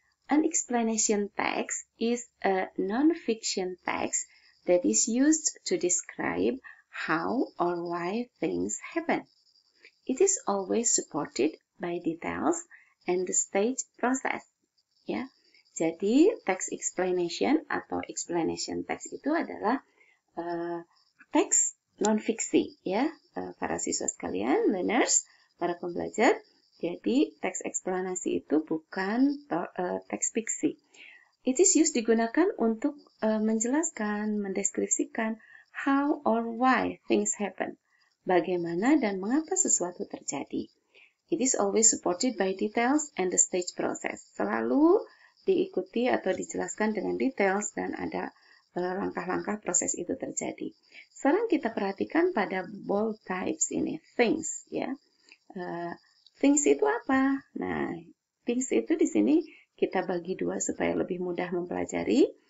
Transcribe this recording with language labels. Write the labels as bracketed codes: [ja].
[en] An explanation text is a non-fiction text that is used to describe how or why things happen. It is always supported by details and the stage process. [id] Ya, jadi text explanation atau explanation text itu adalah teks non-fiksi, ya, para siswa sekalian, learners, para pembelajar. Jadi teks eksplanasi itu bukan teks fiksi. [en] It is used [id] digunakan untuk menjelaskan, mendeskripsikan [en] how or why things happen. [id] Bagaimana dan mengapa sesuatu terjadi. [en] It is always supported by details and the stage process. [id] Selalu diikuti atau dijelaskan dengan details dan ada langkah-langkah proses itu terjadi. Sekarang kita perhatikan pada bold types ini, things, ya. Things itu apa? Nah, things itu di sini kita bagi dua supaya lebih mudah mempelajari.